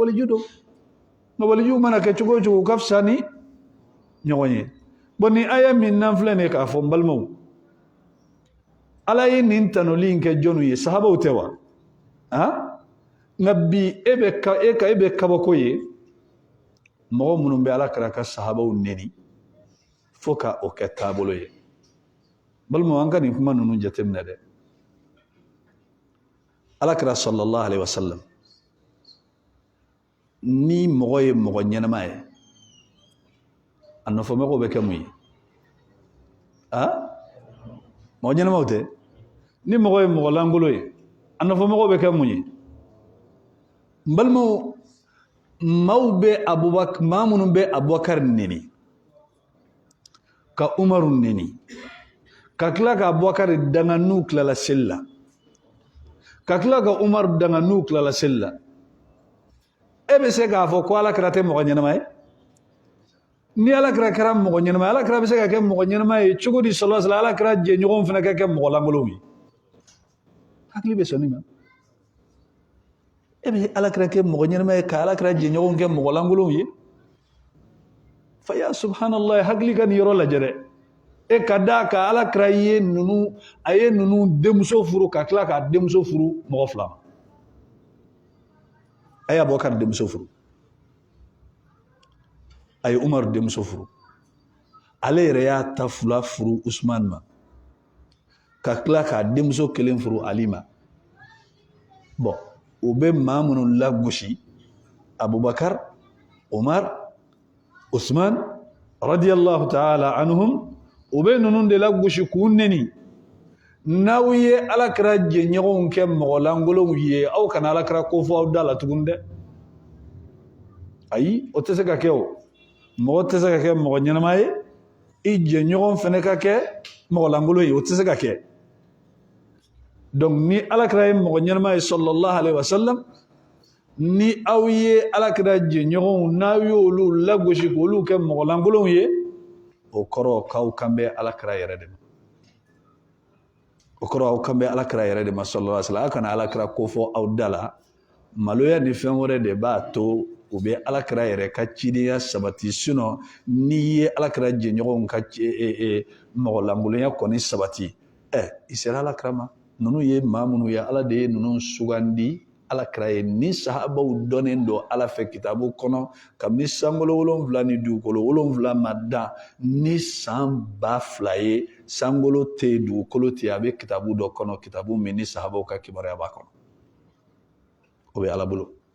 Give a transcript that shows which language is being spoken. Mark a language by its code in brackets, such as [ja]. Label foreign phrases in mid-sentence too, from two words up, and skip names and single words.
[bm] waliju don nka waliju mana kɛ cogo o cogo ka fisa ni ɲɔgɔn ye bon ni aya min n'an filɛ nin ye k'a fɔ n balimaw ala ye nin tanoli in kɛ jɔnw ye sahabaw tɛ wa nka bi e bɛ kabako ye mɔgɔ minnu bɛ alakira ka sahabaw neni fo ka o kɛ taabolo ye balima an ka nin kuma ninnu jateminɛ dɛ alakira [ar] صلى الله عليه وسلم [bm] ni mɔgɔ ye mɔgɔ ɲɛnama ye a nɔfɛmɔgɔw bɛ kɛ mun ye mɔgɔ ɲɛnamaw tɛ ni mɔgɔ ye mɔgɔ langolo ye a nɔfɛmɔgɔw bɛ kɛ mun ye n balimaw maa minnu bɛ abubakar neni ka umaru neni ka tila ka abubakar danga n'u tilala seli la ka tila ka umaru danga n'u tilala seli la e bɛ se k'a fɔ ko alakira tɛ mɔgɔ ɲɛnama ye ni alakira kɛra mɔgɔ ɲɛnama ye alakira bɛ se ka kɛ mɔgɔ ɲɛnama ye cogo di [ar] صلى الله عليه وسلم [bm] alakira jɛɲɔgɔnw fana ka kɛ mɔgɔ langolow ye hakili bɛ sɔn nin ma e bɛ alakira kɛ mɔgɔ ɲɛnama ye ka alakira jɛɲɔgɔnw kɛ mɔgɔ langolow ye fa ya subhanallah hakili ka nin yɔrɔ lajɛ dɛ e ka da ka alakira ye ninnu denmuso furu ka tila k'a denmuso furu mɔgɔ fila ma a ye abubakar denmuso furu a ye umaru denmuso furu ale yɛrɛ y'a ta fila furu usman ma ka tila k'a denmuso kelen furu ali ma bon o bɛ maa minnu lagosi abubakar umar usman [ar] رضي الله تعالى عنهم [bm] o bɛ ninnu de lagosi k'u neni n'aw ye alakira jɛɲɔgɔnw kɛ mɔgɔ langolow ye aw kana alakira ko fɔ aw da la tuguni dɛ ayi o tɛ se ka kɛ o mɔgɔ tɛ se ka kɛ mɔgɔ ɲɛnama ye i jɛɲɔgɔn fana ka kɛ mɔgɔ langolo ye o tɛ se ka kɛ donc ni alakira ye mɔgɔ ɲɛnama ye [ar] صلى الله عليه وسلم [bm] ni aw ye alakira jɛɲɔgɔnw n'aw y'olu lagosi k'olu kɛ mɔgɔ langolow ye o kɔrɔ k'aw kan bɛ alakira yɛrɛ de ma o kɔrɔ aw kan bɛ alakira yɛrɛ de ma [ar] صلى الله عليه وسلم [bm] aw kana alakira ko fɔ aw da la maloya ni fɛn wɛrɛ de b'a to u bɛ alakira yɛrɛ ka cidenya sabati sinon n'i ye alakira jɛɲɔgɔnw ka mɔgɔ langolonya kɔni sabati i sera alakira ma ninnu ye maa minnu ye ala de ye ninnu sugandi alakira ye ni sahabaw dɔnnen don ala fɛ kitabu kɔnɔ kabini sankolo 7 ni dugukolo 7 ma dan ni san 2000 ye sankolo tɛ yen dugukolo tɛ yen a bɛ kitabu dɔ kɔnɔ kitabu min ni sahabaw ka kibaruya b'a kɔnɔ o bɛ ala bolo